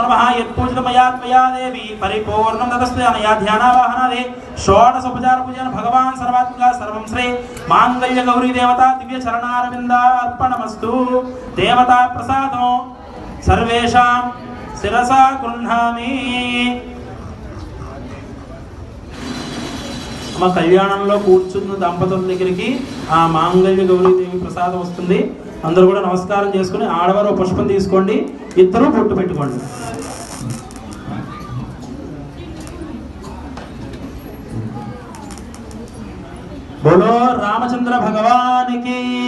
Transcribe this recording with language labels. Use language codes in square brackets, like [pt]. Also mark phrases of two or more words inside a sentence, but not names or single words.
[sa] नमः यत्पूजितमया त्वया देवी परिपूर्णं ततस्ते अनया ध्यानावाहनादि षोडशोपचार पूजन भगवान् सर्वात्मका सर्वं श्री मांगल्य गौरी देवता दिव्य चरणारविन्दार्पणमस्तु देवता प्रसादो सर्वेषां शिरसा गृह्णामि [te] మా కళ్యాణంలో కూర్చున్న దంపతుల దగ్గరికి ఆ మాంగళ్య గౌరీదేవి ప్రసాదం వస్తుంది. అందరూ కూడా నమస్కారం చేసుకుని ఆడవారు పుష్పం తీసుకోండి, ఇద్దరు బొట్టు పెట్టుకోండి. బోలో రామచంద్ర భగవానికి.